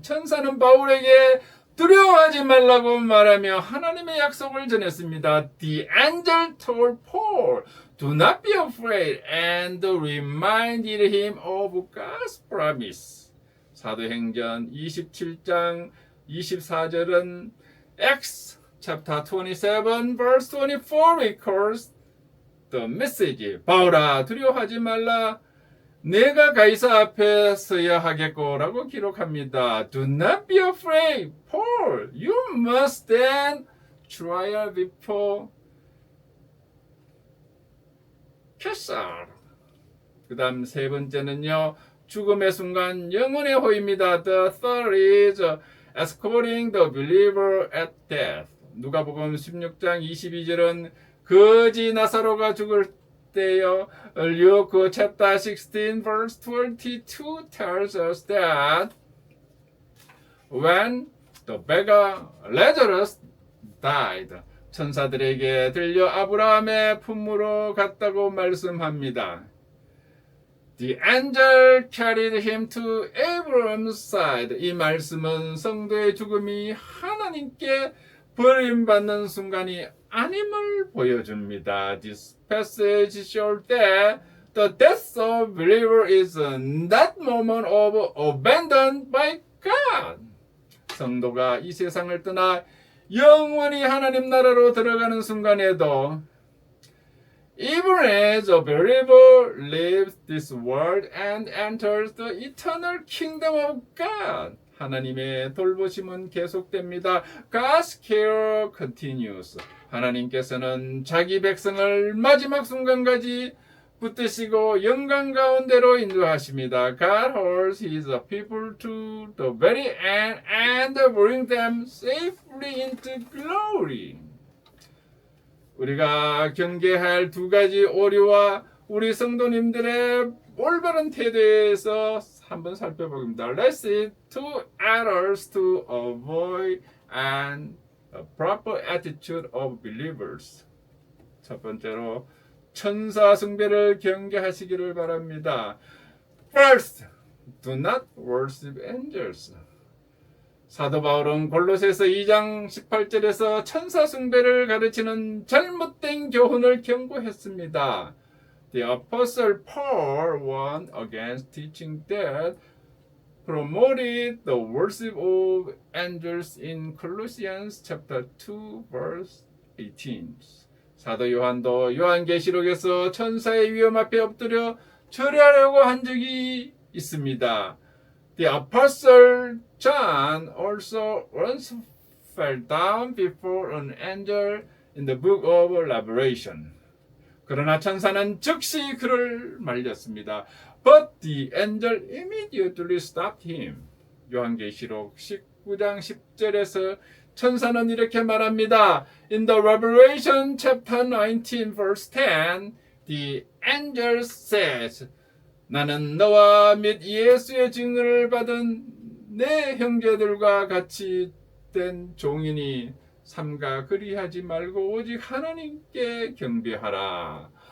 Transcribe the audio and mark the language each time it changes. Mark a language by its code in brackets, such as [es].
[ko] 천사는 바울에게 두려워하지 말라고 말하며 하나님의 약속을 전했습니다. [en] The angel told Paul, do not be afraid, and reminded him of God's promise. [ko] 사도행전 27장 24절은 [en] Acts chapter 27 verse 24 recalls the message. [ko] 바울아 두려워하지 말라. 내가 가이사 앞에 서야 하겠고라고 기록합니다. [en] Do not be afraid, Paul. You must stand trial before Caesar. [ko] 그 다음 세 번째는요. 죽음의 순간 영혼의 호입니다. [en] The third is escorting the believer at death. [ko] 누가복음 16장 22절은 거지 나사로가 죽을 때요. [en] Luke chapter 16 verse 22 tells us that when the beggar Lazarus died, [ko] 천사들에게 들려 아브라함의 품으로 갔다고 말씀합니다. [en] The angel carried him to Abraham's side. [ko] 이 말씀은 성도의 죽음이 하나님께 버림받는 순간이 아님을 보여줍니다. [en] This passage shows that the death of believer is that moment of abandoned by God. [ko] 성도가 이 세상을 떠나 영원히 하나님 나라로 들어가는 순간에도 [en] even as a believer leaves this world and enters the eternal kingdom of God. [ko] 하나님의 돌보심은 계속됩니다. [en] God's care continues. [ko] 하나님께서는 자기 백성을 마지막 순간까지 붙드시고 영광 가운데로 인도하십니다. [en] God holds His people to the very end and bring them safely into glory. [ko] 우리가 경계할 두 가지 오류와 우리 성도님들의 올바른 태도에서 한번 살펴보겠습니다. [en] Let's see two errors to avoid and a proper attitude of believers. [ko] 첫 번째로 천사 숭배를 경계하시기를 바랍니다. [en] First, do not worship angels. [ko] 사도 바울은 골로새서 2장 18절에서 천사 숭배를 가르치는 잘못된 교훈을 경고했습니다. [en] The Apostle Paul warned against teaching that promoted the worship of angels in Colossians chapter 2 verse 18. [ko] 사도 요한도 요한계시록에서 천사의 위엄 앞에 엎드려 절하려고 한 적이 있습니다. [en] The Apostle John also once fell down before an angel in the book of Revelation. [ko] 그러나 천사는 즉시 그를 말렸습니다. [en] But the angel immediately stopped him. [ko] 요한계시록 19장 10절에서 천사는 이렇게 말합니다. [en] In the Revelation chapter 19 verse 10, the angel says, [ko] 나는 너와 및 예수의 증언을 받은 내 형제들과 같이 된 종이니 삼가 그리하지 말고 오직 하나님께 경배하라.